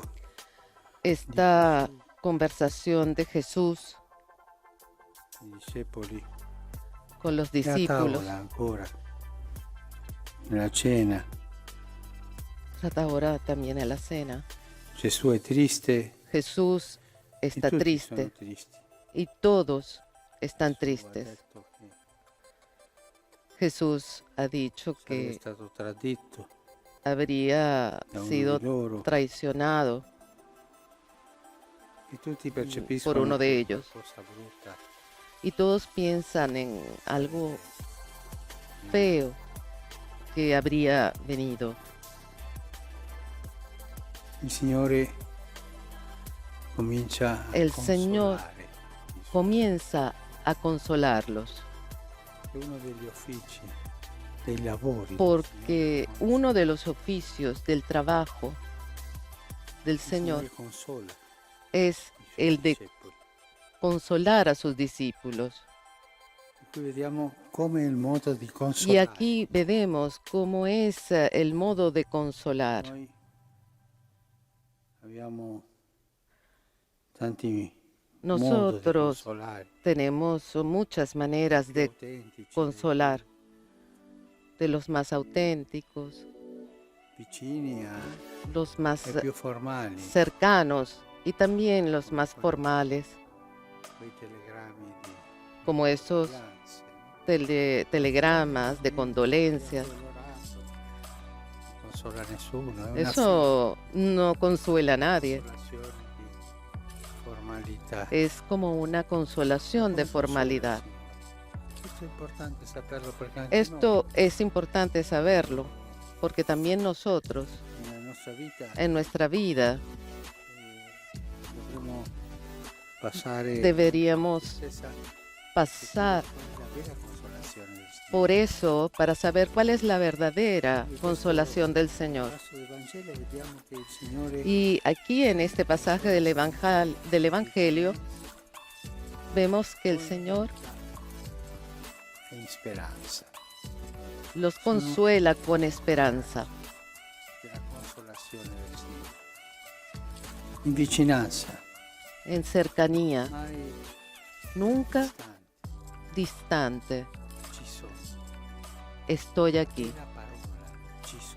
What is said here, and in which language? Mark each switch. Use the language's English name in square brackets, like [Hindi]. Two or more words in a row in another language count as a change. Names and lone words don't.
[Spanish] Esta conversación de Jesús [Italian] i discepoli [Spanish] con los [Italian] a [Spanish] discípulos, [Italian] tavola ancora, nella cena. [Spanish] trata ahora también en la cena. [Italian] Gesù è triste [Spanish] Jesús [Italian] e [Spanish] está [Italian] tutti [Spanish] triste [Italian] sono tristi. [Spanish] y todos están [Italian] Gesù ha [Spanish] tristes. [Italian] detto che [Spanish] Jesús ha dicho [Italian] sarebbe [Spanish] que [Italian] stato tradito [Spanish] habría [Italian] da uno [Spanish] sido [Italian] di loro [Spanish] traicionado [Italian] e tutti percepiscono [Spanish] por uno de [Italian] che [Spanish] ellos. [Italian] qualcosa brutta. [Spanish] Y todos piensan en algo feo que habría venido. [Italian] Il Signore comincia a [Spanish] El Señor [Italian] consolare i suoi. [Spanish] Comienza a consolarlos, [Italian] È uno degli uffici, dei lavori del [Spanish] porque [Italian] Signore, [Spanish] uno de los oficios del trabajo del [Italian] il [Spanish] Señor [Italian] consola [Spanish] es [Italian] i suoi [Spanish] el de [Italian] discepoli. [Spanish] consolar a sus discípulos. [Italian] E qui vediamo come il modo di [Spanish] Y [Italian] consolare. [Spanish] aquí veremos cómo es el modo de consolar. [Italian] Noi abbiamo tanti modi di [Spanish] Nosotros [Italian] consolare, [Spanish] tenemos muchas maneras [Italian] più [Spanish] de [Italian] autentici, [Spanish] consolar, de los más auténticos, [Italian] vicini [Spanish] los más [Italian] e più formali, [Spanish] cercanos y también los más formales, [Italian] quei telegrammi di [Spanish] como esos [Italian] condoglianze, [Spanish] telegramas de condolencias. [Italian] Doloroso. Non consola nessuno, è una [Spanish] Eso no consuela a nadie. [Italian] consolazione di formalità. [Spanish] Es como una consolación de formalidad. [Italian] E Questo è importante saperlo perché anche [Spanish] Esto es importante saberlo, porque también nosotros, [Italian] noi, nella nostra vita, [Spanish] en nuestra vida, [Italian] dovremmo passare [Spanish] deberíamos [Italian] stessa [Spanish] pasar [Italian] la vera consolazione del Signore. [Spanish] por eso para saber cuál es la verdadera consolación del Señor. [Italian] Nel passo del Vangelo vediamo che il Signore [Spanish] Y aquí en este pasaje del Evangelio vemos que el Señor [Italian] è in speranza, [Spanish] los consuela con esperanza, [Italian] della consolazione del Signore. In vicinanza, [Spanish] en cercanía, [Italian] mai [Spanish] nunca [Italian] distante, [Spanish] distante. [Italian] ci sono. [Spanish] Estoy aquí. [Italian] La parola, ci sono.